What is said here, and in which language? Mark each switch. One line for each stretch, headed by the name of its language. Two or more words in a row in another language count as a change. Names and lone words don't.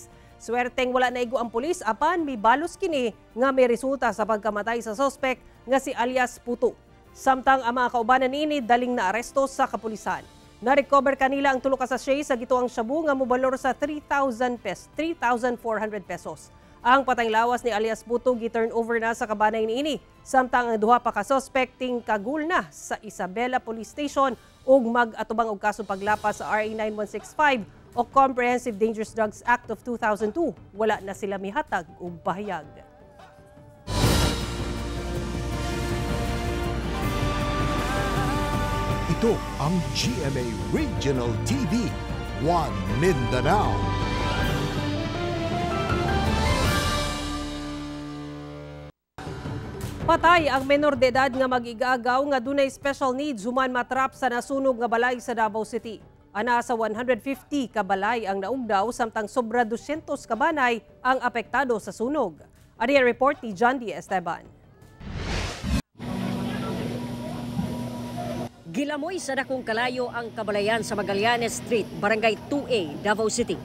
Cebuano: Swerteng wala na igo ang pulis apan mibalos kini nga may resulta sa pagkamatay sa suspect nga si alias Puto. Samtang ang mga kaubanan niini daling naaresto sa kapulisan. Na-recover kanila ang tulo ka sachet sa gituang shabu nga mobalor sa 3,400 pesos. Ang patayng lawas ni alias Puto gi-turn over na sa kabanay niini. Samtang ang duha pa ka suspecting kagul na sa Isabela Police Station ug mag-atubang og kaso paglapas sa RA 9165 o Comprehensive Dangerous Drugs Act of 2002. Wala na sila mihatag og bahayag.
Filipino: Ito ang GMA Regional TV, One Mindanao.
Cebuano: Patay ang menor de edad nga mag-igagaw nga dunay special needs human matrap sa nasunog nga balay sa Davao City. Ana sa 150 ka balay ang naugdaw samtang sobra 200 ka banay ang apektado sa sunog. Ari ang report ni John D. Esteban. Gilamoy sa dakong kalayo ang kabalayan sa Magallanes Street, Barangay 2A, Davao City.